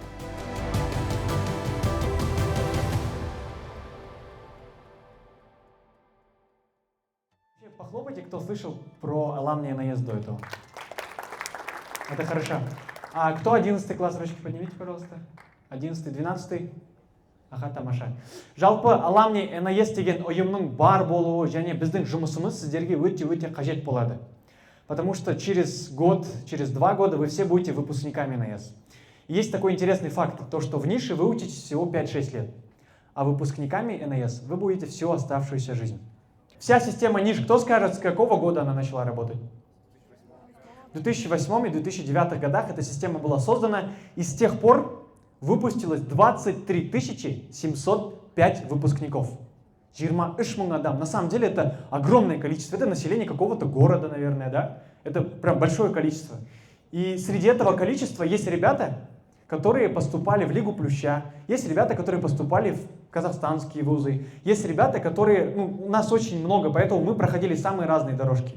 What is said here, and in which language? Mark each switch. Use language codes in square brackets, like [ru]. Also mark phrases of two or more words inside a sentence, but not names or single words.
[ru] Похлопайте, кто слышал про Аламния наезд до этого. Это хорошо. А кто 11 класс? Ручки поднимите, пожалуйста. 11, 12. [kk] Аха, тамаша. Жалпы Аламния наезд деген ұйымның бар болуы және біздің жұмысымыз сіздерге өте қажет болады. [ru] Потому что через год, через 2 года вы все будете выпускниками НАЕС. Есть такой интересный факт, то что в нише вы учитесь всего 5-6 лет, а выпускниками НАЕС вы будете всю оставшуюся жизнь. Вся система НИШ, кто скажет, с какого года она начала работать? В 2008 и 2009 годах эта система была создана, и с тех пор выпустилось 23 705 выпускников. [kk] 23 мың адам. [ru] На самом деле это огромное количество. Это население какого-то города, наверное, да? Это прям большое количество. И среди этого количества есть ребята, которые поступали в Лигу Плюща, есть ребята, которые поступали в казахстанские вузы, есть ребята, которые, у нас очень много, поэтому мы проходили самые разные дорожки.